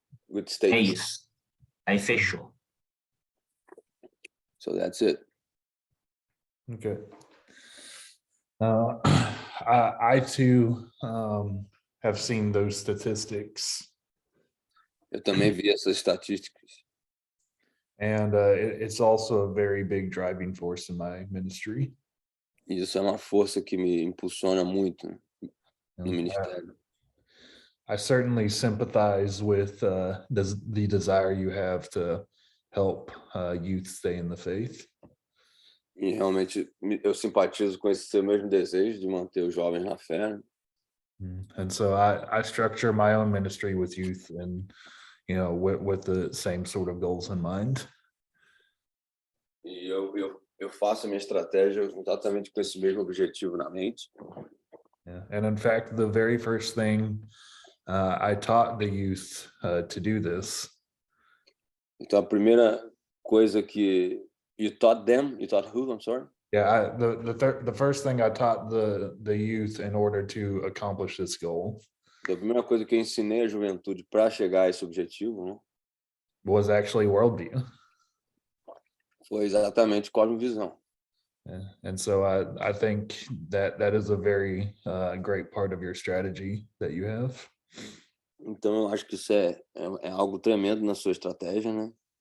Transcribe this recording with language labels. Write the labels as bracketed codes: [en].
[pt] É [en] statements. [pt] isso. Aí fechou. [en] So that's it. Okay. I too have seen those statistics, [pt] Eu também vi essas estatísticas. [en] and it's also a very big driving force in my ministry. [pt] E isso é uma força que me impulsiona muito no [en] And [pt] ministério. [en] I certainly sympathize with the desire you have to help youth stay in the faith. [pt] E realmente eu simpatizo com esse seu mesmo desejo de manter os jovens na fé. [en] And so I structure my own ministry with youth, and with the same sort of goals in mind. [pt] E eu faço a minha estratégia exatamente com esse mesmo objetivo na mente. [en] Yeah. And in fact, the very first thing I taught the youth to do this. [pt] Então a primeira coisa que [en] you taught who? I'm sorry. Yeah, the first thing I taught the youth in order to accomplish this goal [pt] Então, a primeira coisa que eu ensinei à juventude para chegar a esse objetivo, né, [en] was actually worldview. [pt] foi exatamente cosmovisão. [en] Yeah. And so I think that is a very great part of your strategy that you have. [pt] Então eu acho que isso é algo tremendo na sua estratégia, né?